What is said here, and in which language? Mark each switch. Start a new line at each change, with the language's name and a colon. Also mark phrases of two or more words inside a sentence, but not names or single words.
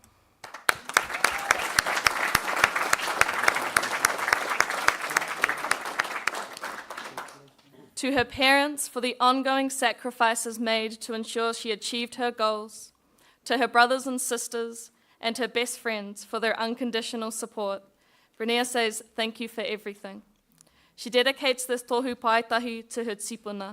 English: To her parents for the ongoing sacrifices made to ensure she achieved her goals, to her brothers and sisters, and her best friends for their unconditional support, Brenea says thank you for everything. She dedicates this
Māori: tohu paitahi
English: to her tipuna.